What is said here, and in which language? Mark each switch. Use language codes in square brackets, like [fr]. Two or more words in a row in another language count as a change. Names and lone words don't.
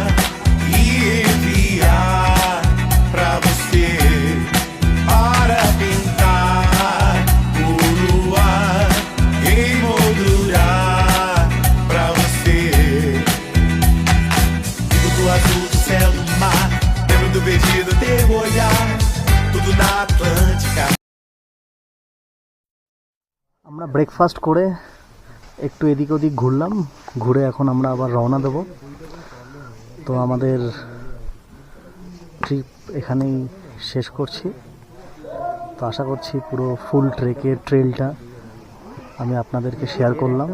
[pt] e enviar pra você para pintar o luar, emoldurar pra você. Tudo do azul do céu do mar, lembro do verde do teu olhar, tudo na Atlântica. [bn] আমরা ব্রেকফাস্ট করে একটু এদিক ওদিক ঘুরলাম, ঘুরে এখন আমরা আবার রওনা দেব। তো আমাদের ট্রিপ এখানেই শেষ করছি। তো আশা করছি পুরো [en] full trail [bn] আমি আপনাদেরকে শেয়ার করলাম।